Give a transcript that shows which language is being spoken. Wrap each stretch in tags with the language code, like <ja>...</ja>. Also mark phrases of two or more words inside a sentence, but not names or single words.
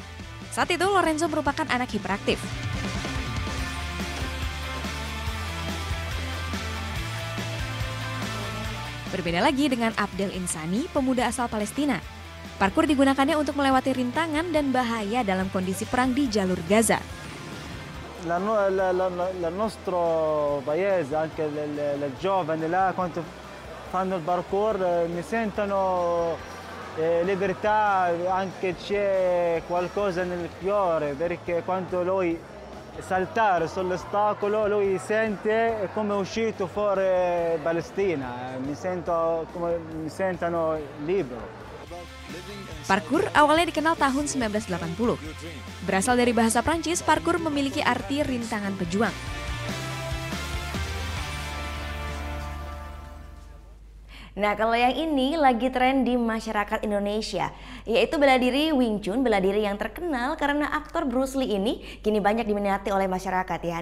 <id>Saat itu Lorenzo merupakan anak hiperaktif. Berbeda lagi dengan Abdel Insani, pemuda asal Palestina. Parkur digunakannya untuk melewati rintangan dan bahaya dalam kondisi perang di jalur Gaza.</id> <it>Il nostro paese, anche le giovani là, quando fanno il parkour mi sentono libertà, anche c'è qualcosa nel cuore, perché quando lui saltare sull'ostacolo lui sente come uscito fuori Palestina, mi sentono libero.</it> <id>Parkur awalnya dikenal tahun 1980. Berasal dari bahasa Prancis, parkur memiliki arti rintangan pejuang. Nah, kalau yang ini lagi tren di masyarakat Indonesia, yaitu bela diri Wing Chun, bela diri yang terkenal karena aktor Bruce Lee ini kini banyak diminati oleh masyarakat ya.</id>